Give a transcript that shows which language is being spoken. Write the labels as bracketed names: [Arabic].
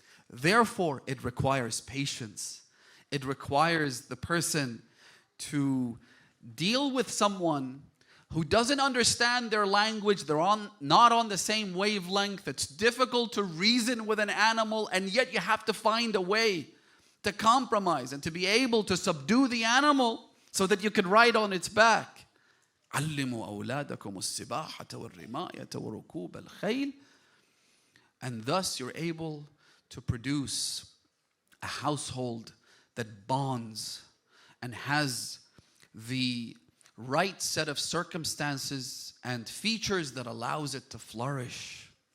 [English] Therefore, it requires patience. It requires the person to deal with someone who doesn't understand their language. They're not on the same wavelength. It's difficult to reason with an animal, and yet you have to find a way to compromise and to be able to subdue the animal so that you can ride on its back. [Arabic] علموا أولادكم السباحة والرماية وركوب الخيل. [English] And thus you're able to produce a household that bonds and has the right set of circumstances and features that allows it to flourish.